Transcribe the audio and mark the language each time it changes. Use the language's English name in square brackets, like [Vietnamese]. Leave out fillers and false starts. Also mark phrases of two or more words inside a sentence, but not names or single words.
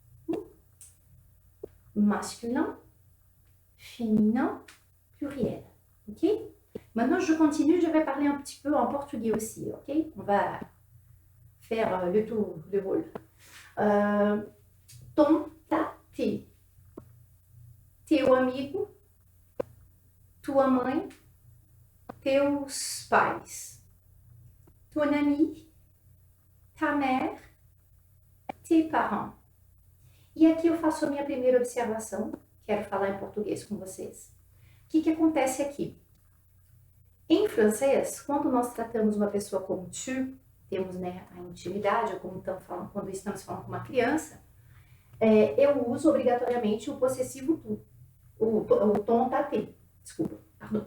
[French] Masculin, féminin, pluriel. Ok? Maintenant, je continue, je vais parler un petit peu en portugais aussi. Ok? On va faire le tour de rôle. Tom, ta, te. [Portuguese] Teu amigo, tua mãe, teus pais. [French] Ton ami, ta mère, tes parents. [Portuguese] E aqui eu faço a minha primeira observação. Quero falar em português com vocês. O que acontece aqui? Em francês, quando nós tratamos uma pessoa como tu, temos, né, a intimidade, ou como estamos falando, quando estamos falando com uma criança, eu uso obrigatoriamente o possessivo tu, o tom tá te, desculpa, perdão.